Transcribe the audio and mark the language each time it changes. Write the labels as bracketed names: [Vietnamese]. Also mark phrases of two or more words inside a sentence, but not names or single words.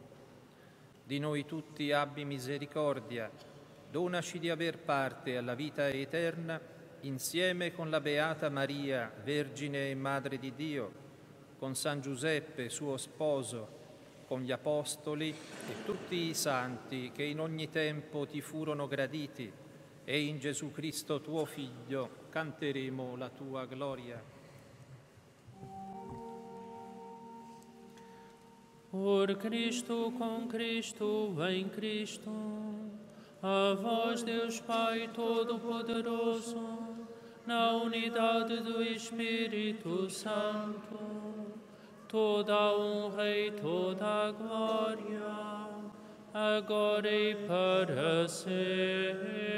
[Italian] Di noi tutti abbi misericordia, donaci di aver parte alla vita eterna insieme con la Beata Maria, Vergine e Madre di Dio, con San Giuseppe, suo sposo, con gli Apostoli e tutti i santi che in ogni tempo ti furono graditi, e in Gesù Cristo tuo Figlio canteremo la tua gloria. [Portuguese] Por Cristo, com Cristo, em Cristo, a vós, Deus Pai Todo-Poderoso, na unidade do Espírito Santo, toda a honra e toda a glória, agora e para sempre.